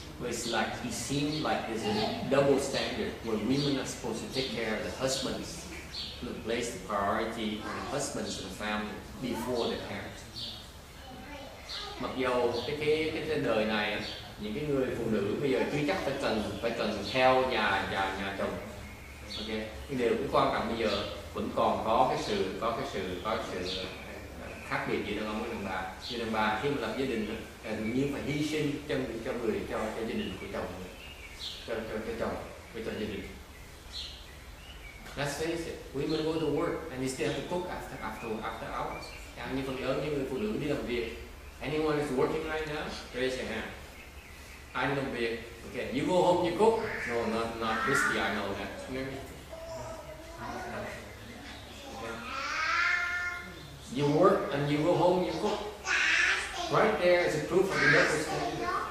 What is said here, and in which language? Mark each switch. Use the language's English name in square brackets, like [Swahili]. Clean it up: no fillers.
[English] But it's like it seems like there's a double standard where women are supposed to take care of the husbands, to place the priority on the husbands and the family before the parents. [Vietnamese] Mặc dù cái đời này những cái người phụ nữ bây giờ chưa chắc phải cần theo nhà chồng, Ok, nhưng điều cái quan trọng bây giờ vẫn còn có cái sự khác biệt giữa đàn ông với đàn bà. Như đàn bà khi mà lập gia đình tự nhiên phải hy sinh cho gia đình của chồng, cho chồng, cho gia đình. [English] Let's face it, women go to work and they still have to cook after hours. [Vietnamese] Như phần lớn những người phụ nữ đi làm việc. [English] Anyone is working right now? Raise your hand. [Vietnamese] Ai đi làm việc? [English] Okay, you go home, you cook. No, not risky. I know that. Okay. You work and you go home, you cook. Right there is a proof of the double standard.